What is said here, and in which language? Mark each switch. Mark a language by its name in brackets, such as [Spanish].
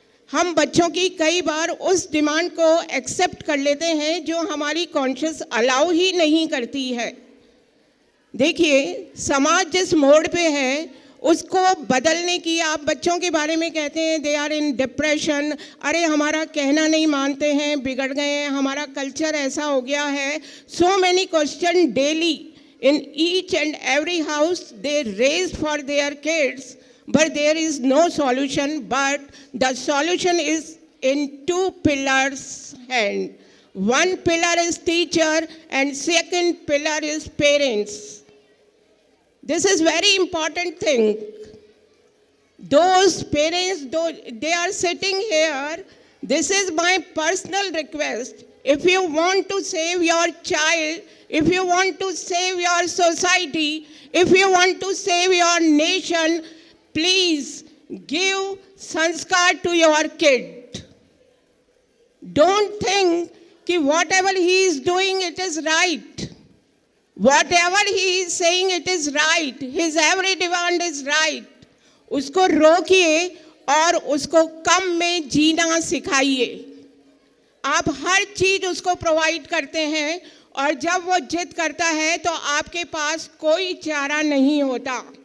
[Hindi] हम बच्चों की कई बार उस डिमांड को एक्सेप्ट कर लेते हैं जो हमारी कॉन्शियस अलाउ ही नहीं करती है। देखिए, समाज जिस मोड़ पे है उसको बदलने की, आप बच्चों के बारे में कहते हैं [English] they are in depression, [Hindi] अरे हमारा कहना नहीं मानते हैं, बिगड़ गए हैं, हमारा कल्चर ऐसा हो गया है। [English] So many question daily in each and every house they raise for their kids, but there is no solution. But the solution is in two pillars hand. One pillar is teacher and second pillar is parents. This is very important thing. Those parents, they are sitting here. This is my personal request. If you want to save your child, if you want to save your society, if you want to save your nation, please give sanskar to your kid. Don't think that whatever he is doing, it is right. Whatever he is saying, it is right. His every demand is right. [Hindi] उसको रोकिए और उसको कम में जीना सिखाइए। आप हर चीज उसको provide करते हैं और जब वो जिद करता है तो आपके पास कोई चारा नहीं होता।